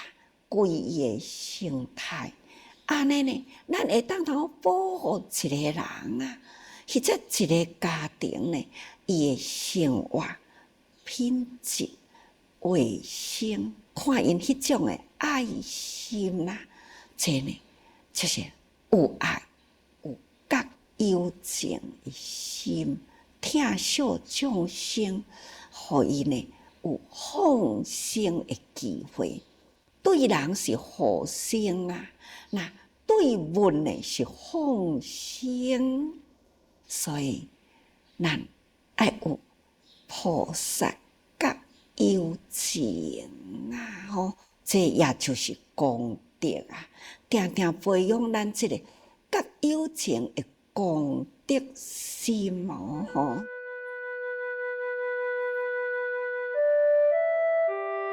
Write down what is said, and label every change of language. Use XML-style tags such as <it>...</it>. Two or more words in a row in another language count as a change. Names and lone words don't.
<nan>规伊诶生态，安尼呢，咱会当通保护一个人啊，或者一个家庭呢，伊诶生活品质、卫生，看因迄种诶爱心啦，这呢就是有爱、有觉有情诶心，疼惜众生，互伊呢。有放生的机会，对人是护生啊，那对物呢是放生，所以咱爱有菩萨觉有情啊，吼，这也就是功德啊，定定培养咱这个觉有情的功德心哦，吼。</nan>